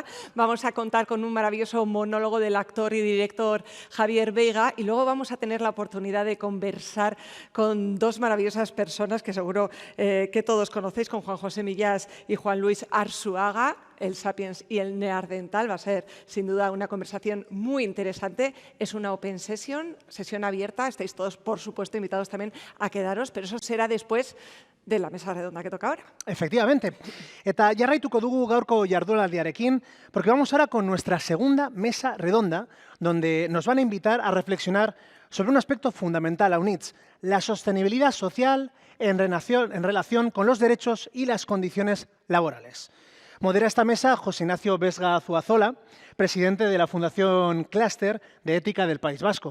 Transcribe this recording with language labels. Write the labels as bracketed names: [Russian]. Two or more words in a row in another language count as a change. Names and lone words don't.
[Spanish] Vamos a contar con un maravilloso monólogo del actor y director Javier Veiga y luego vamos a tener la oportunidad de conversar con 2 maravillosas personas que seguro que todos conocéis, con Juan José Millás y Juan Luis Arzuaga, el Sapiens y el Neandertal. Va a ser, sin duda, una conversación muy interesante. Es una [English] open session, [Spanish] sesión abierta. Estáis todos, por supuesto, invitados también a quedaros, pero eso será después de la mesa redonda que toca ahora. Efectivamente. [Basque] Eta jarraituko dugu gaurko jardunaldiarekin, [Spanish] porque vamos ahora con nuestra segunda mesa redonda, donde nos van a invitar a reflexionar sobre un aspecto fundamental, Aunich, la sostenibilidad social en relación con los derechos y las condiciones laborales. Modera esta mesa José Ignacio Vesga Zuazola, presidente de la Fundación Clúster de Ética del País Vasco.